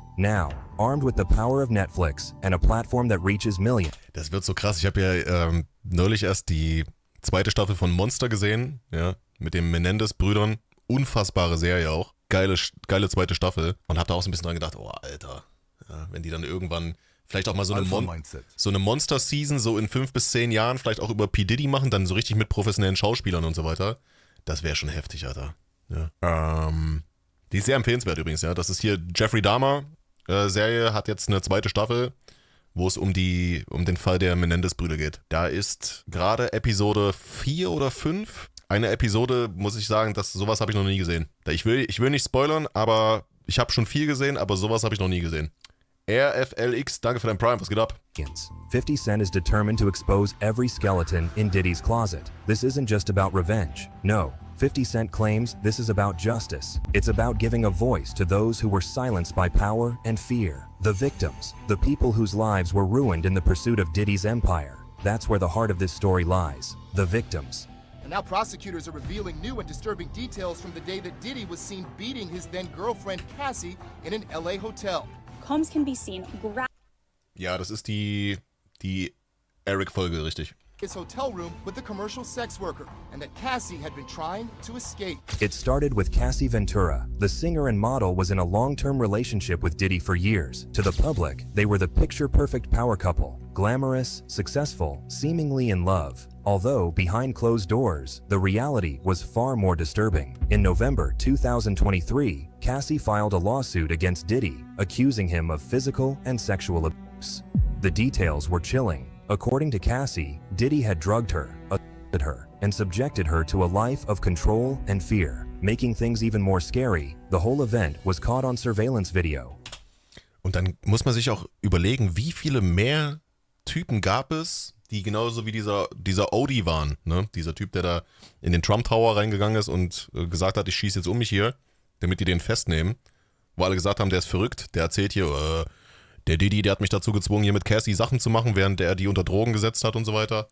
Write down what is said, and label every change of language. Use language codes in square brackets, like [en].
[en] Now, armed with the power of Netflix and a platform that reaches millions. [de] Das wird so krass. Ich habe ja neulich erst die zweite Staffel von Monster gesehen, ja, mit den Menendez-Brüdern. Unfassbare Serie auch. Geile zweite Staffel. Und habe da auch so ein bisschen dran gedacht, oh Alter, ja, wenn die dann irgendwann vielleicht auch mal so eine Monster-Season so in 5 bis 10 Jahren vielleicht auch über P. Diddy machen, dann so richtig mit professionellen Schauspielern und so weiter. Das wäre schon heftig, Alter. Ja. Die ist sehr empfehlenswert übrigens, ja. Das ist hier Jeffrey Dahmer Serie, hat jetzt eine zweite Staffel, wo es um den Fall der Menendez-Brüder geht. Da ist gerade Episode 4 oder 5. Eine Episode, muss ich sagen, sowas habe ich noch nie gesehen. Ich will nicht spoilern, aber ich habe schon viel gesehen, aber sowas habe ich noch nie gesehen. RFLX, danke für dein Prime, was geht ab? [en] 50 Cent is determined to expose every skeleton in Diddy's closet. This isn't just about revenge. No, 50 Cent claims this is about justice. It's about giving a voice to those who were silenced by power and fear. The victims, the people whose lives were ruined in the pursuit of Diddy's empire. That's where the heart of this story lies. The victims. And now prosecutors are revealing new and disturbing details from the day that Diddy was seen beating his then-girlfriend Cassie in an LA hotel. Combs can be seen [de] Ja, das ist die Eric-Folge, richtig. [en] His hotel room with the commercial sex worker, and that Cassie had been trying to escape. It started with Cassie Ventura. The singer and model was in a long-term relationship with Diddy for years. To the public, they were the picture-perfect power couple. Glamorous, successful, seemingly in love. Although, behind closed doors, the reality was far more disturbing. In November 2023, Cassie filed a lawsuit against Diddy, accusing him of physical and sexual abuse. The details were chilling. According to Cassie, Diddy had drugged her, assaulted her, and subjected her to a life of control and fear. Making things even more scary, the whole event was caught on surveillance video. [de] Und dann muss man sich auch überlegen, wie viele mehr Typen gab es, die genauso wie dieser Odie waren, ne? Dieser Typ, der da in den Trump Tower reingegangen ist und gesagt hat, ich schieße jetzt um mich hier, damit die den festnehmen. Wo alle gesagt haben, der ist verrückt, der erzählt hier, der Diddy, der hat mich dazu gezwungen, hier mit Cassie Sachen zu machen, während er die unter Drogen gesetzt hat und so weiter.